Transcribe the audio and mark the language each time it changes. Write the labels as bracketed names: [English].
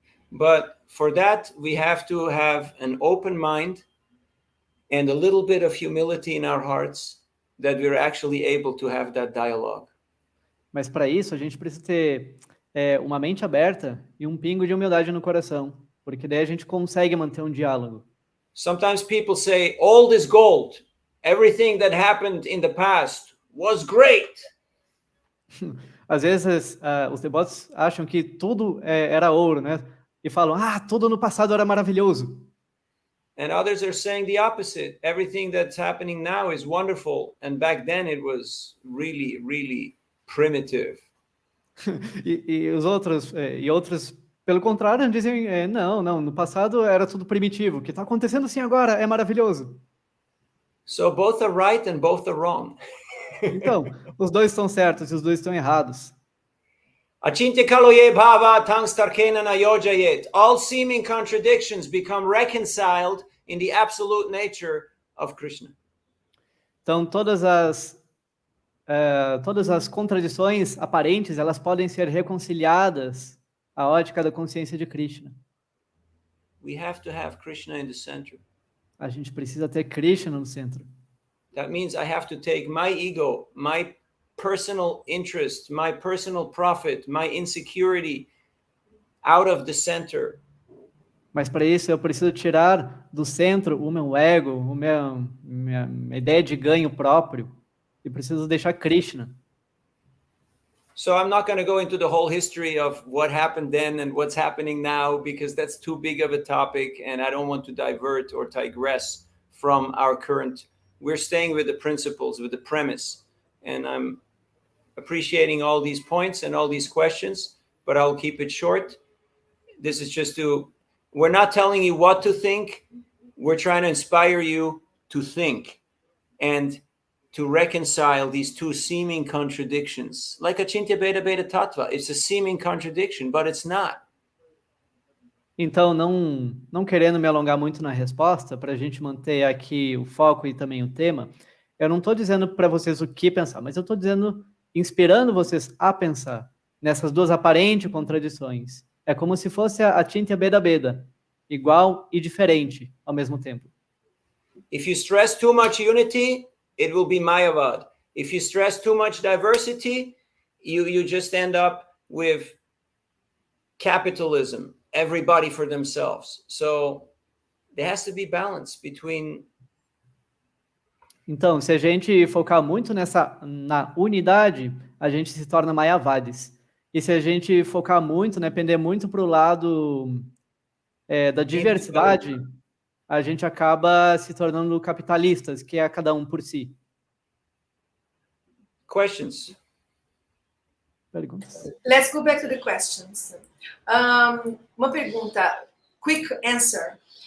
[English] But for that, we have to have an open mind and a little bit of humility in our hearts that we're actually able to have that dialogue. [Portuguese] Mas para isso, a gente precisa ter uma mente aberta e um pingo de humildade no coração, porque daí a gente consegue manter um diálogo. [English] Sometimes people say, old is gold. Everything that happened in the past was great. [Portuguese] Às vezes, os devotos acham que tudo era ouro, né? E falam, tudo no passado era maravilhoso. [English] And others are saying the opposite. Everything that's happening now is wonderful. And back then it was really, really primitive. [Portuguese] e outros, pelo contrário, dizem, não, no passado era tudo primitivo. O que está acontecendo assim agora é maravilhoso. [English] So both are right and both are wrong. [Portuguese] Então, os dois estão certos e os dois estão errados. [Sanskrit] Achintya kaloye bhava tangstarkena nayojayet. [English] All seeming contradictions become reconciled in the absolute nature of Krishna. [Portuguese] Então, todas as contradições aparentes, elas podem ser reconciliadas à ótica da consciência de Krishna. [English] We have to have Krishna in the center. [Portuguese] A gente precisa ter Krishna no centro. [English] That means I have to take my ego, my personal interest, my personal profit, my insecurity out of the center. [Portuguese] Mas para isso eu preciso tirar do centro o meu ego, minha ideia de ganho próprio, e preciso deixar Krishna. [English] So I'm not going to go into the whole history of what happened then and what's happening now, because that's too big of a topic and I don't want to divert or digress from our current. We're staying with the principles, with the premise. And I'm appreciating all these points and all these questions, but I'll keep it short. This is just we're not telling you what to think. We're trying to inspire you to think and to reconcile these two seeming contradictions. Like Achintya Beta Beta Tattva, it's a seeming contradiction, but it's not. [Portuguese] Então, não querendo me alongar muito na resposta, para a gente manter aqui o foco e também o tema, eu não estou dizendo para vocês o que pensar, mas eu estou dizendo, inspirando vocês a pensar nessas duas aparentes contradições. É como se fosse a Achintya Beda Beda, igual e diferente ao mesmo tempo. [English] If you stress too much unity, it will be Mayavad. If you stress too much diversity, you just end up with capitalism, everybody for themselves. So there has to be balance between. [Portuguese] Então, se a gente focar muito na unidade, a gente se torna Mayavadis. E se a gente focar muito, né, pender muito para o lado da diversidade, a gente acaba se tornando capitalistas, que é cada um por si. [English] Questions? [Portuguese] Perguntas? [English] Let's go back to the questions. [Portuguese] Uma pergunta, [English] quick answer.